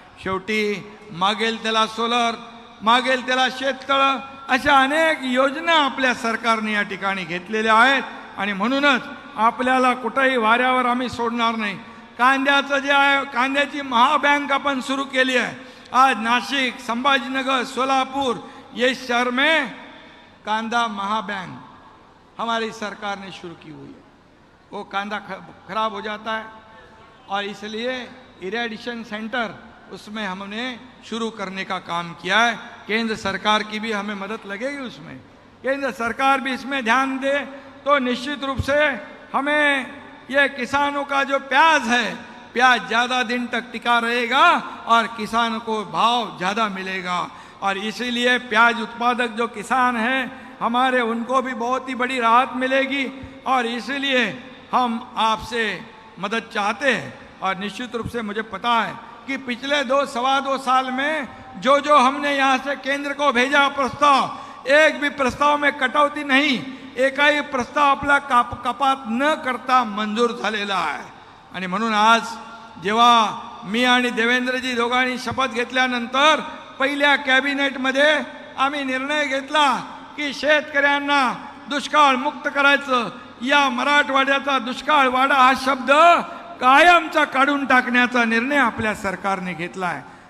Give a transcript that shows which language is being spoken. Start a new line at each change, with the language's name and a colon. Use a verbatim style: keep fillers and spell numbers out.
Marathi: शेवटी मागेल त्याला सोलर, मागेल त्याला शेततळं, अशा अनेक योजना आपल्या सरकारने या ठिकाणी घेतलेल्या आहेत। आणि म्हणूनच आपल्याला कुठंही वाऱ्यावर आम्ही सोडणार नाही। कांद्याचं जे आहे, कांद्याची महाबँक आपण सुरू केली आहे।
Hindi: आज नाशिक, संभाजीनगर, सोलापुर ये शहर में कांदा महाबँक हमारी सरकार ने शुरू की हुई है। वो कांदा खराब हो जाता है और इसलिए इरेडिशन सेंटर उसमें हमने शुरू करने का काम किया है। केंद्र सरकार की भी हमें मदद लगेगी, उसमें केंद्र सरकार भी इसमें ध्यान दे तो निश्चित रूप से हमें ये किसानों का जो प्याज है, प्याज ज़्यादा दिन तक टिका रहेगा और किसानों को भाव ज़्यादा मिलेगा। और इसीलिए प्याज उत्पादक जो किसान हैं हमारे, उनको भी बहुत ही बड़ी राहत मिलेगी। और इसीलिए हम आपसे मदद चाहते हैं। और निश्चित रूप से मुझे पता है कि पिछले दो सवा दो साल में जो जो हमने यहाँ से केंद्र को भेजा प्रस्ताव, एक भी प्रस्ताव में कटौती नहीं,
Marathi: एकाही प्रस्ताव आपला काप कपात न करता मंजूर झालेला आहे। आणि म्हणून आज जेव्हा मी आणि देवेंद्रजी दोघांनी शपथ घेतल्यानंतर पहिल्या कॅबिनेटमध्ये आम्ही निर्णय घेतला की शेतकऱ्यांना दुष्काळमुक्त करायचं, या मराठवाड्याचा दुष्काळवाडा हा शब्द कायमचा काढून टाकण्याचा निर्णय आपल्या सरकारने घेतला आहे।